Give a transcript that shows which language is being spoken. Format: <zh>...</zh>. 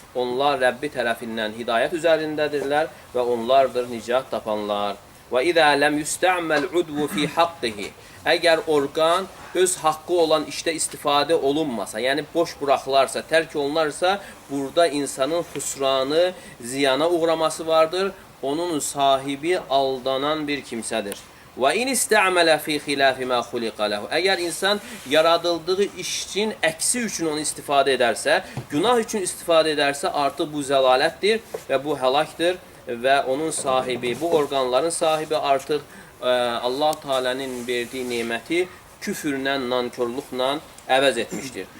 <az>Onlar Rəbbi tərəfindən hidayət üzərindədirlər və onlardır nicat tapanlar. Və</az> <ar>izə ləm yusta'mal udvu fi haqqihi.</ar> <az>Əgər orqan öz haqqı olan işdə istifadə olunmasa, yəni boş buraxılarsa, tərk olunarsa, burada insanın xüsranı, ziyana uğraması vardır. Onun sahibi aldanan bir kimsədir.</az> <ar>Və in ista'mala fi xilafi ma xuliqa lahu.</ar> <az>Əgər insan yaradıldığı işin əksi üçün onu istifadə edərsə, günah üçün istifadə edərsə, artıq bu zəlalətdir və bu həlakdır. Və onun sahibi, bu orqanların sahibi artıq Allah Teala'nın verdiyi neməti küfürlə, nankörlüklə əvəz etmişdir.</az>